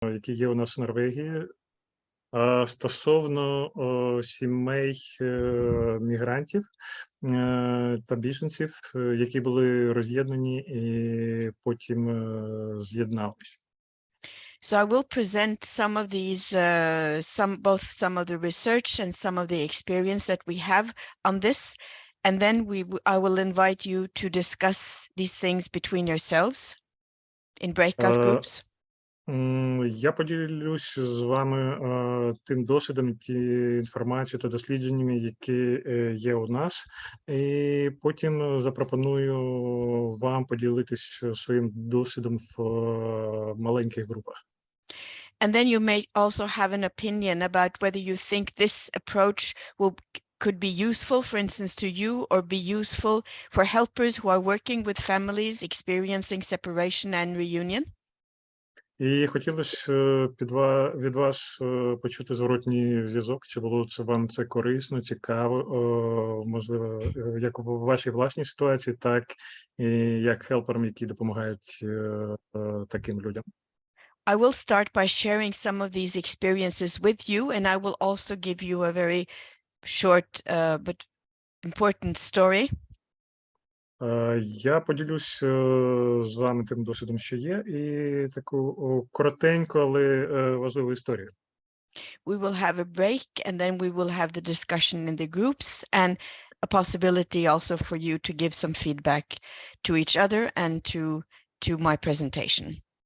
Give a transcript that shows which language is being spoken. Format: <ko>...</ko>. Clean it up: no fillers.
<uk>які є у нас в Норвегії, стосовно сімей мігрантів та біженців, які були роз'єднані і потім з'єдналися.</uk> <en>So I will present some of these, some of the research and some of the experience that we have on this, and then I will invite you to discuss these things between yourselves in breakout groups.</en> <uk>Я поділюсь з вами тим досвідом, інформацією та дослідженнями, які є у нас, і потім запропоную вам поділитись своїм досвідом в маленьких групах.</uk> <en>And then you may also have an opinion about whether you think this approach could be useful, for instance, to you, or be useful for helpers who are working with families experiencing separation and reunion.</en> <uk>І хотілося від вас почути зворотній зв'язок, чи було вам це корисно, цікаво, можливо, як в вашій власній ситуації, так і як хелперам, які допомагають таким людям.</uk> <en>I will start by sharing some of these experiences with you, and I will also give you a very short but important story.</en> <uk>Я поділюсь з вами тим досвідом, що є, і таку коротеньку, але важливу історію.</uk> <en>We will have a break, and then we will have the discussion in the groups, and a possibility also for you to give some feedback to each other and to my presentation.</en>